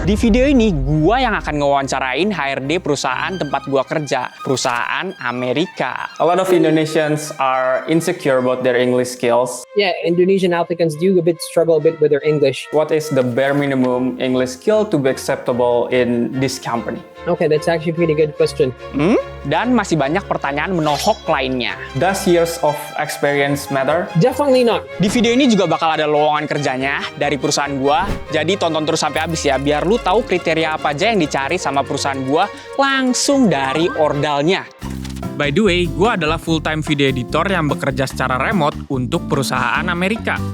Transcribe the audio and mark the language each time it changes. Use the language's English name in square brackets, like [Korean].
[Indonesian] Di video ini, gua yang akan ngewawancarain HRD perusahaan tempat gua kerja, perusahaan Amerika. [English] A lot of Indonesians are insecure about their English skills. Yeah, Indonesian applicants do struggle a bit with their English. What is the bare minimum English skill to be acceptable in this company? Okay, that's actually a pretty good question. [Indonesian] Dan masih banyak pertanyaan menohok lainnya. [English] Does years of experience matter? Definitely not. [Indonesian] Di video ini juga bakal ada lowongan kerjanya dari perusahaan gua. Jadi tonton terus sampai habis ya, biar lu tahu kriteria apa aja yang dicari sama perusahaan gua langsung dari ordalnya. [English] By the way, [Indonesian] gua adalah full-time video editor yang bekerja secara remote untuk perusahaan Amerika.